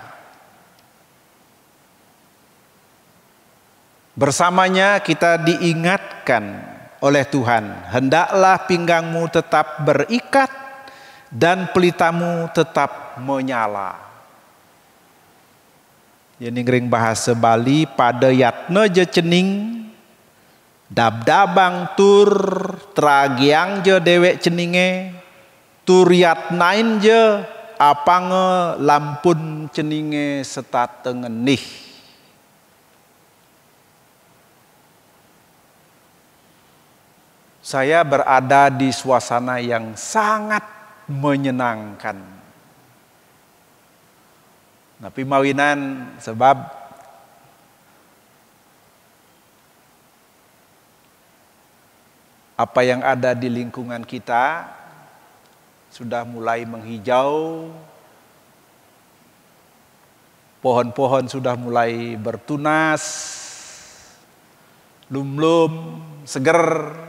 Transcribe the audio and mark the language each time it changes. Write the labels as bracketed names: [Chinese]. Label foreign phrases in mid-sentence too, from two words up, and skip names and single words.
[Indonesian] Bersamanya kita diingatkan oleh Tuhan, hendaklah pinggangmu tetap berikat dan pelitamu tetap menyala. Ini ngering bahasa Bali, [Balinese] pada yatna je cening, dabdabang tur tragiang je dewek ceninge, tur yatnain je apange lampun ceninge serta tengenih. [Indonesian] Saya berada di suasana yang sangat menyenangkan. Tapi mawinan sebab apa yang ada di lingkungan kita sudah mulai menghijau, pohon-pohon sudah mulai bertunas, lum-lum, seger.